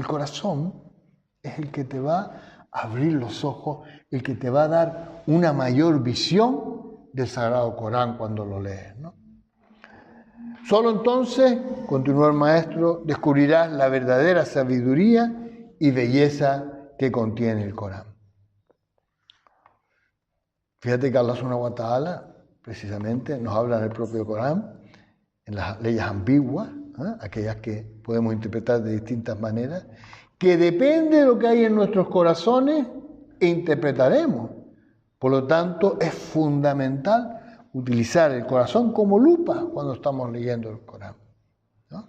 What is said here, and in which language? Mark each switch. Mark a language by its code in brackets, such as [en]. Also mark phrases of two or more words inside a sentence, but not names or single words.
[es] El corazón es el que te va a abrir los ojos, el que te va a dar una mayor visión del Sagrado Corán cuando lo lees, ¿no? Solo entonces, continuó el maestro, descubrirás la verdadera sabiduría y belleza que contiene el Corán. Fíjate que Allah [ar] سبحانه وتعالى [es] precisamente nos habla en el propio Corán, en las leyes ambiguas, aquellas que podemos interpretar de distintas maneras, que depende de lo que hay en nuestros corazones, interpretaremos. Por lo tanto, es fundamental utilizar el corazón como lupa cuando estamos leyendo el Corán, ¿no?